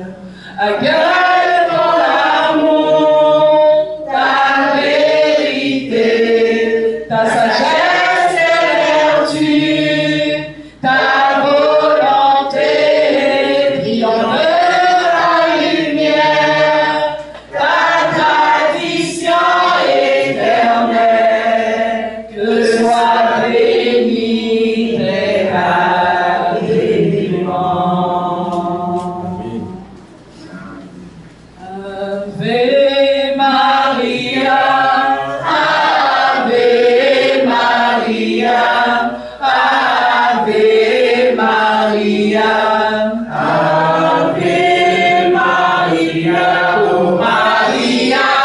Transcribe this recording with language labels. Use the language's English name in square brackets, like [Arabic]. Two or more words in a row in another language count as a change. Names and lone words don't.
[French] Accueille ton amour, ta vérité, ta sagesse et vertu, ta volonté, triomphe de la lumière, ta tradition éternelle, que soit béni tes quatre éléments. [Latin] Ave Maria, Ave Maria, Ave Maria, Ave Maria, oh Maria,